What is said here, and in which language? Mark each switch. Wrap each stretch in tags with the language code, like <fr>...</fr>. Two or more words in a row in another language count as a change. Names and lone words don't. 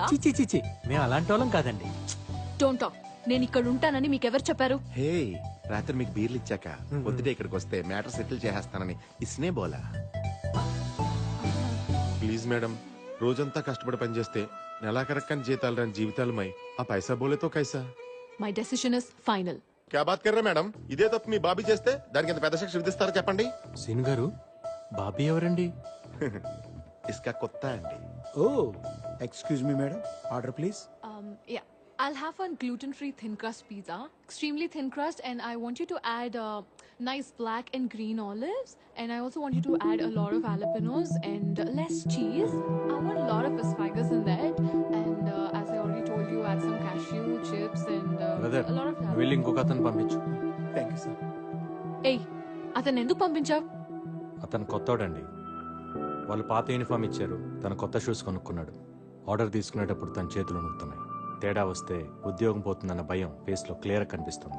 <te>చిచి చిచి, మేము అలాంటి వాళ్ళం కాదండి.</te> <en>don't talk.</en> <te>నేను ఇక్కడ ఉంటానని మీకెవరు చెప్పారు? హే, రాత్రి మీకు బీర్లు ఇచ్చాక పొద్దుటే ఇక్కడికి వస్తే</te> <en>matter settle</en> <te>చేసేస్తానని</te> <hi>इसने बोला.</hi> <en>please madam,</en> <te>రోజంతా కష్టపడి పనిచేస్తే నెలాఖరక్కని జీతాలు రాని జీవితాలమై ఆ</te> <hi>पैसा बोले तो कैसा.</hi> <en>My decision is final.</en> <hi>क्या बात कर्रा मेडम?</hi> <te>ఇదే తప్పు మీ బాబీ చేస్తే దానికి ఎంత పెద్ద శిక్ష విధిస్తారో చెప్పండి. సీన్ గారు, బాబీ ఎవరండి? ఇస్కా కొత్త అండి.</te> <en>Oh excuse me madam, order please. Yeah, I'll have one gluten-free thin crust pizza, extremely thin crust, and I want you to add nice black and green olives, and I also want you to add a lot of jalapenos and less cheese. I want a lot of asparagus in that, and as I already told you, add some cashew chips and brother, a lot of jalapenos.</en> <te>వెళ్ళి ఇంకొక అతను పంపించు.</te> <en>Thank you sir.</en> <te>Hey, అతను ఎందుకు పంపించావు? అతను కొత్తోడండి. వాళ్ళు పాత యూనిఫామ్ ఇచ్చారు, తన కొత్త షూస్ కొనుక్కున్నాడు. ఆర్డర్ తీసుకునేటప్పుడు తన చేతులు నొక్కుతున్నాయి. తేడా వస్తే ఉద్యోగం పోతుందన్న భయం ఫేస్ లో క్లియర్ కనిపిస్తుంది.</te>